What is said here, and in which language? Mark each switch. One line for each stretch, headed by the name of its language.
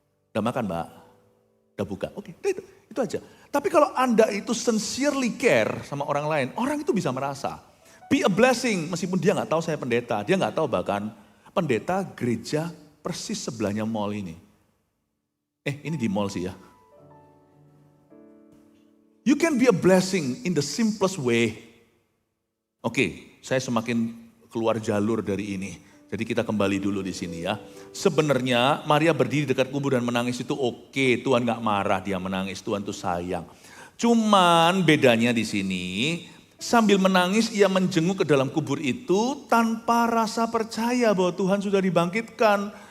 Indonesian: Udah makan Mbak? Udah buka? Oke, itu aja. Tapi kalau Anda itu
English: sincerely care
Indonesian: sama orang lain, orang itu bisa merasa.
English: Be a blessing,
Indonesian: meskipun dia nggak tahu saya pendeta. Dia nggak tahu bahkan pendeta gereja persis sebelahnya mall ini. Ini di mall sih ya.
English: You can be a blessing in the simplest way.
Indonesian: Oke, saya semakin keluar jalur dari ini. Jadi kita kembali dulu di sini ya. Sebenarnya Maria berdiri dekat kubur dan menangis itu oke. Tuhan gak marah dia menangis, Tuhan tuh sayang. Cuman bedanya di sini, sambil menangis ia menjenguk ke dalam kubur itu tanpa rasa percaya bahwa Tuhan sudah dibangkitkan.